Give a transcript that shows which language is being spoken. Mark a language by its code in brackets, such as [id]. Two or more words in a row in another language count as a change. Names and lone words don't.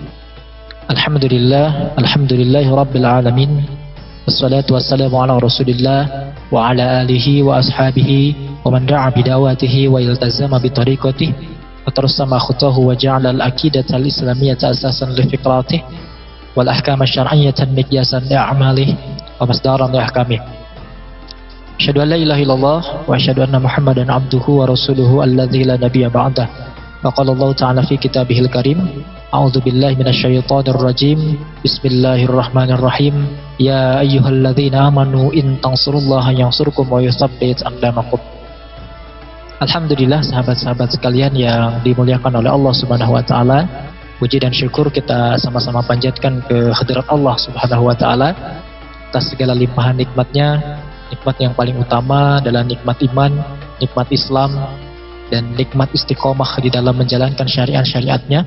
[ar] الحمد لله رب العالمين. والصلاة والسلام على رسول الله وعلى آله وأصحابه ومن دعا بدعوته والتزم بطريقته وترسم خطاه وجعل العقيدة الإسلامية أساسا لفكرته والأحكام الشرعية مقياسا لأعماله ومصدرا لأحكامه. أشهد أن لا إله إلا الله وأشهد أن محمدا عبده ورسوله الذي لا نبي بعده. فقال الله تعالى في كتابه الكريم أعوذ بالله من الشيطان الرجيم. بسم الله الرحمن الرحيم يا أيها الذين آمنوا إن تنصروا الله ينصركم ويثبت أقدامكم. [id] Alhamdulillah, sahabat-sahabat sekalian yang dimuliakan oleh Allah [ar] سبحانه وتعالى. [id] Puji dan syukur kita sama-sama panjatkan ke hadirat Allah [ar] سبحانه وتعالى [id] atas segala limpahan nikmatnya. Nikmat yang paling utama adalah nikmat iman, nikmat Islam, dan nikmat istiqomah di dalam menjalankan syariat-syariatnya.